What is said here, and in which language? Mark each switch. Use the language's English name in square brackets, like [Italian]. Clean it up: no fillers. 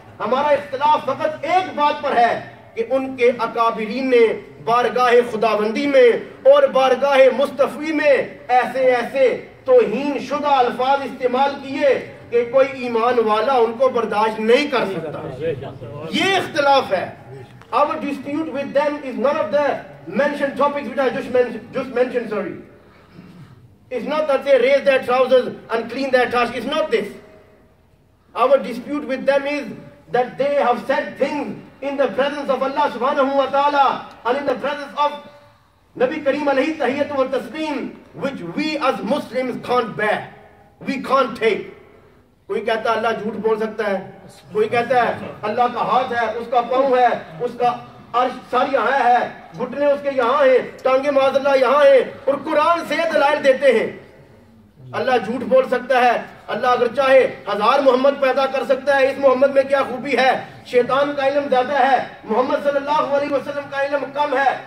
[Urdu] ہمارا اختلاف فقط ایک بات پر ہے کہ ان کے اکابرین نے بارگاہ خداوندی میں اور بارگاہ مصطفی میں ایسے ایسے توہین شدہ الفاظ استعمال کیے کہ کوئی ایمان والا ان کو برداشت نہیں کر سکتا. یہ اختلاف ہے. [English] Our dispute with them is none of the mentioned topics which I just mentioned, sorry. It's not that they raise their trousers and clean their tash. It's not this. Our dispute with them is that they have said things in the presence of Allah subhanahu wa ta'ala and in the presence of Nabi Kareem alayhi tahiyyatu wa taslim which we as Muslims can't bear. We can't take. [Urdu] کوئی کہتا ہے اللہ جھوٹ بول سکتا ہے، کوئی کہتا ہے اللہ کا ہاتھ ہے، اس کا پاؤں ہے، اس کا عرش ساری یہاں ہے، گھٹنے اس کے یہاں ہیں، ٹانگیں معاذ اللہ یہاں ہیں، اور قرآن سے دلائل دیتے ہیں. اللہ جھوٹ بول سکتا ہے، اللہ اگر چاہے 1000 محمد پیدا کر سکتا ہے. اس محمد میں کیا خوبی ہے؟ شیطان کا علم زیادہ ہے، محمد صلی اللہ علیہ وسلم کا علم کم ہے.